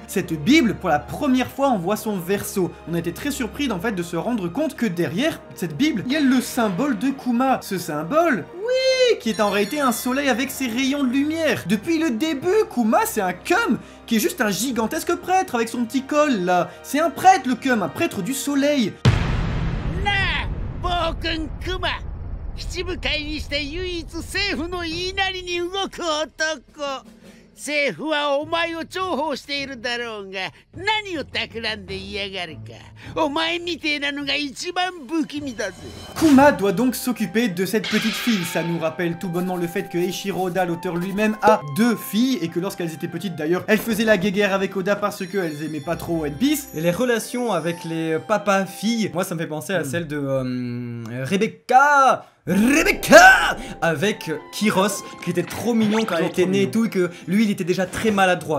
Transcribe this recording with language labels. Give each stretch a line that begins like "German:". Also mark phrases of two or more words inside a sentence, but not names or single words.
French: Cette Bible, pour la première fois, on voit son verso. On a été très surpris en fait de se rendre compte que derrière cette Bible, il y a le symbole de Kuma. Ce symbole, oui, qui est en réalité un soleil avec ses rayons de lumière. Depuis le début, Kuma c'est un cum qui est juste un gigantesque prêtre avec son petit col là. C'est un prêtre le cum, un prêtre du soleil.
Japanese: Na, Boken Kuma, 七部会にして唯一政府の言いなりに動く男。政府はお前を重宝しているだろうが、何を企んでいやがるか。お前みてえなのが一番不気味だぜ。
French: Kuma doit donc s'occuper de cette petite fille. Ça nous rappelle tout bonnement le fait que Eiichiro Oda, l'auteur lui-même, a 2 filles et que lorsqu'elles étaient petites d'ailleurs, elles faisaient la guéguerre avec Oda parce qu'elles aimaient pas trop One Piece. Et les relations avec les papas-filles, moi ça me fait penser à celle de Rebecca avec Kiros, qui était trop mignon quand elle était née et tout, et que lui il était déjà très maladroit.